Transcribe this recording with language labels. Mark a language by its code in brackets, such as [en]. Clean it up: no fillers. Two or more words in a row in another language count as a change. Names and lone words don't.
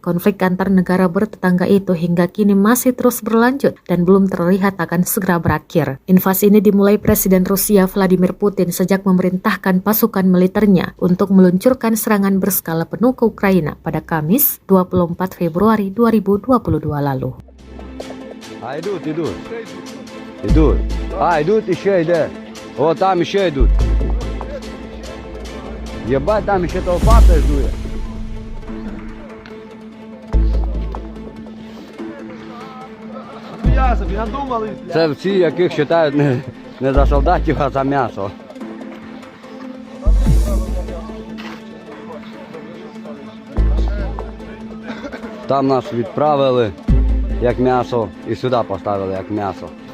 [id] Konflik antar negara bertetangga itu hingga kini masih terus berlanjut dan belum terlihat akan segera berakhir. Invasi ini dimulai Presiden Rusia Vladimir Putin sejak memerintahkan pasukan militernya untuk meluncurkan serangan berskala penuh ke Ukraina pada Kamis 24 Februari 2022 lalu. [ru] Идут. Идут. Идут еще идут. Вот там еще идут. Ебать, там еще толпа идут. [uk] Це всі, яких вважають не за солдатів, а за м'ясо. Там нас відправили як м'ясо і сюди поставили як м'ясо.